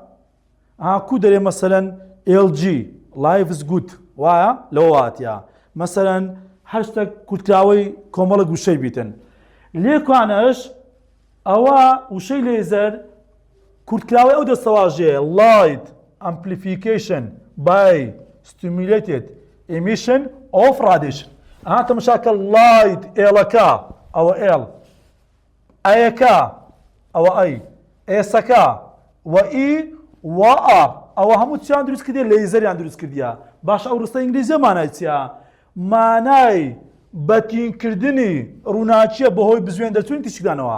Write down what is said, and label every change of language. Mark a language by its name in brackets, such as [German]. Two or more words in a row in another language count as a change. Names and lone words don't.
[Central Kurdish] کو دەرێ مەسەلەن LG [English] Life is good [Central Kurdish] وایە لەوە واتیە مەسەلەن هەر شتێک کورتکراوەی کۆمەڵە گوشەی بیتن. لێکوانەش ئەوە وشەی لێزەر کورتکراوەی ئەو دەستەواژەیە [English] Light Amplification by Stimulated Emission of Radiation. [Central Kurdish] تەماشاکە Light ئێڵەکە ئەوە ئێڵ ئەیەکە ئەوە ئەی ئێسەکە و ئی و ئا ئەوە هەموو چیان دروست کردێ لەیزەریان دروست کردیە. باش ئەو ڕستە ئینگلیزیە مانای چیە؟ مانای بەتینکردنی ڕووناچیە بەهۆی بزوێن دەرچوونی تیشکدانەوە.